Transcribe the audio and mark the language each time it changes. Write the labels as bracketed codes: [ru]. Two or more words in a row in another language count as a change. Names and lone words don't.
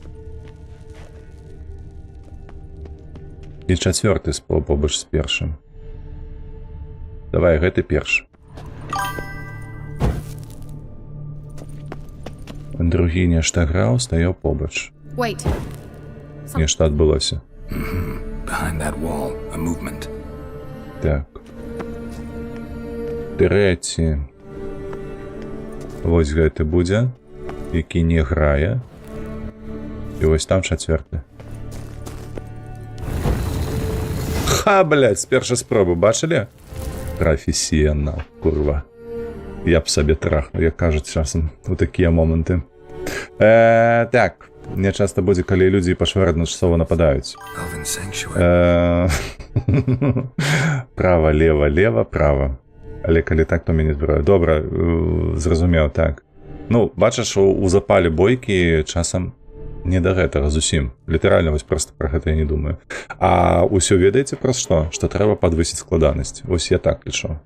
[be] І чацвёрты побач з першым. Давай, гэты першы. Другі нешта граў, стаяў побач. [en] Wait. [be] Нешта адбылося. [en] Behind that wall, a movement. [be] Так. Трэці. Вось гэты будзе, які не грае. І вось там чацвёрты. Ха, блядь, з першай спробы, бачылі? Прафесіянал, курва. Я б сабе трахнуў, як кажуць часам у такія моманты. Так, мне часта будзе, калі людзі пашвар адначасова нападаюць. [en] Elven sanctuary. [be] Права, лева, лева, права. Але калі так, то мяне збіраю. Добра, зразумеў, так. Ну, бачыш, у запале бойкі часам не да гэтага зусім. Літаральна вось проста пра гэта я не думаю. А ўсё ведаеце праз што? Што трэба падвысіць складанасць. Вось я так лічу.